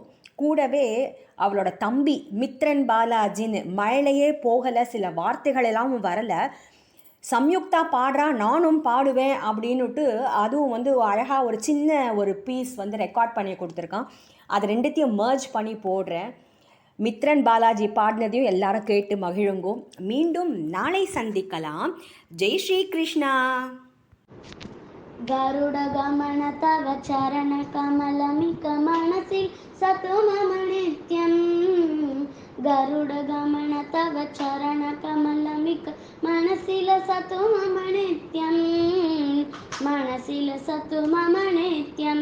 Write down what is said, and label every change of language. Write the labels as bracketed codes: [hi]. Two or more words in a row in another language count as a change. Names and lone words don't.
[ta] கூடவே அவளோட தம்பி மித்ரன் பாலாஜின்னு மழையே போகலை, சில வார்த்தைகளெல்லாம் வரலை, சம்யுக்தா பாடுறா நானும் பாடுவேன் அப்படின்னுட்டு அதுவும் அழகாக ஒரு சின்ன ஒரு பீஸ் ரெக்கார்ட் பண்ணி கொடுத்துருக்கான். அது ரெண்டுத்தையும் மர்ஜ் பண்ணி போடுறேன். மித்ரன் பாலாஜி பாடினதையும் எல்லாரும் கேட்டு மகிழுங்கும். மீண்டும் நாளை சந்திக்கலாம். ஜெய் ஸ்ரீ கிருஷ்ணா. [sa] गरुड गमन तव चरण कमलमिक मनसि सतु मम नित्यं. गरुड गमन तव चरण कमलमिक मनसि लसतु मम नित्यं. मनसि लसतु मम नित्यं.